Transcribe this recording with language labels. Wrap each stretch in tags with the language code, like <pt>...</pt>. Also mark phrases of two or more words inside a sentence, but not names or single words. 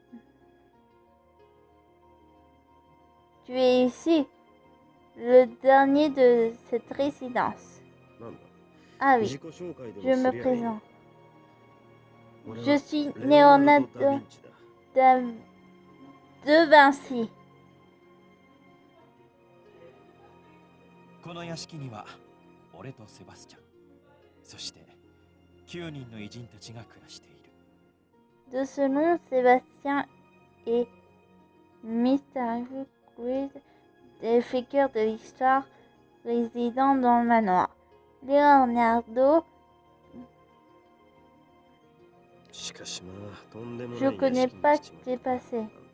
<fr>Tu es ici, le dernier de cette résidence. Ah oui, je me présente. Je suis Leonardo de Vinci.</fr> <ja>この屋敷には俺とセバスチャン、そして9人の偉人たちが暮らしている。</ja> <fr>De ce nom, Sébastien et Mystérieux Grid, des figures de l'histoire résidant dans le manoir. Leonardo. Je connais pas ce qui s'est passé.</fr>